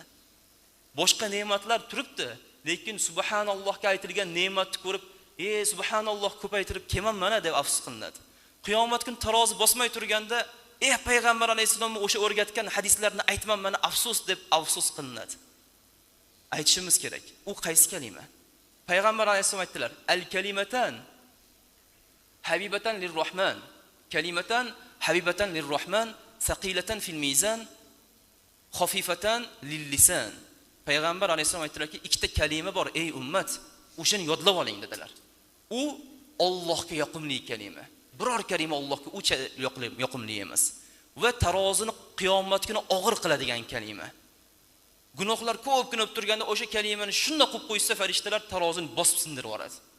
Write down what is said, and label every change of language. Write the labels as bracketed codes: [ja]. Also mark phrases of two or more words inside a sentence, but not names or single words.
[uz] Boshqa ne'matlar turibdi, lekin subhanallohga aytilgan ne'matni ko'rib, subhanalloh ko'paytirib kelman mana deb afsus qilinadi. Qiyomat kun tarozi bosmay turganda, payg'ambar alayhisolamning o'sha o'rgatgan hadislarni aytman mana afsus deb afsus qilinadi. Aytishimiz kerak. U qaysi kalima? Payg'ambar alayhisolam aytdilar: [ar] "الكلمتان حبيبتان للرحمن، كلمتان حبيبتان للرحمن، ثقيلتان في الميزان، خفيفتان للسان." [uz] Payg'ambar alayhisolam aytdilarki, ikkita kalima bor ey ummat, o'shani yodlab oling dedilar. U Allohga yoqimli kalima. Biror kalima Allohga uncha yoqimli emas va tarozini qiyomat kuni og'ir qiladigan kalima. Gunohlar ko'p bo'lib turganda o'sha kalimani shunda qo'yib qo'ysa farishtalar tarozini bosib sindirib yuboradi.